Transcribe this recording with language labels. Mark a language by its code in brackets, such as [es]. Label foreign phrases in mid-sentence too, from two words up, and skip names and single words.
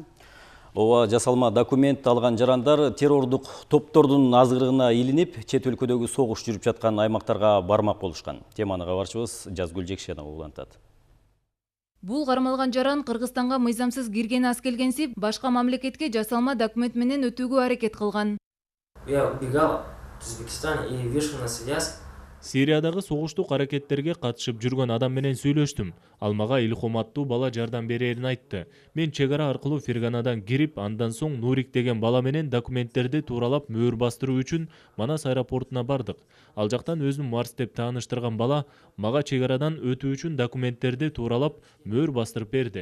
[ky] Ооба, жасалма документ алган жарандар террордук топтордун азгырыгына илинип, чет өлкөдөгү согуш жүрүп жаткан аймактарга бармак болушкан. Теманы кабарчыбыз Жазгүл Жекшенова улантат. Бул кармалган жаран Кыргызстанга мыйзамсыз кирген аз келгенсип, башка мамлекетке жасалма документ менен өтүүгө аракет кылган. [ru] Я убегал в Узбекистан и вышел на связь. [ky] Сириядагы согуштук аракеттерге катышып жүргөн адам менен сүйлөштүм. Ал мага илхом аттуу бала жардам берерин айтты. Мен чек ара аркылуу Ферганадан кирип, андан соң Нурик деген бала менен документтерди тууралап мөөр бастыруу үчүн Манас аэропортуна бардык. Ал жактан өзүм Марс деп тааныштырган бала мага чек арадан өтүү үчүн документтерди тууралап мөөр бастырып берди.